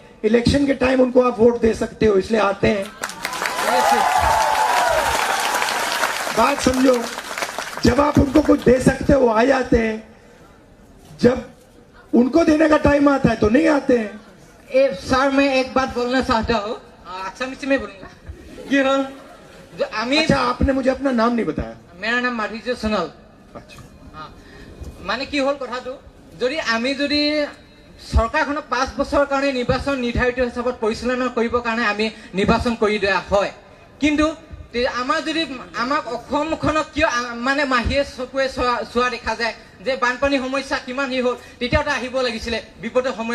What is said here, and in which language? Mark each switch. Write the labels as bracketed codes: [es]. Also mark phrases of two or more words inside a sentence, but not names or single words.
[hi] इलेक्शन के टाइम उनको आप वोट दे सकते हो, इसलिए आते हैं। बात समझो, जब आप उनको कुछ दे सकते हो वो आ जाते हैं, जब उनको देने का टाइम आता है तो नहीं आते हैं। सर मैं एक बात बोलना चाहता हूँ, अच्छा में बोलूंगा कि हल अच्छा, आपने मुझे अपना नाम नहीं बताया। मेरा नाम माधुर्य सोनल। अच्छा, [as] माने কি হল কথাটো, যদি আমি যদি সরকারখনক 5 বছৰৰ কাৰণে নিৰ্বাচন নিৰ্ধাৰিত হিচাপত পৰিচালনা কৰিবৰ কাৰণে আমি নিৰ্বাচন কৰি দিয়া হয়, কিন্তু আমাৰ যদি আমাক অসমখনক কিয় মানে মাহিয়ে চকুৱে চোৱা দেখা যায় যে বানপানী সমস্যা কিমান হি হল, তেতিয়াতো আহিব লাগিছিলে বিপদৰ সময়ত।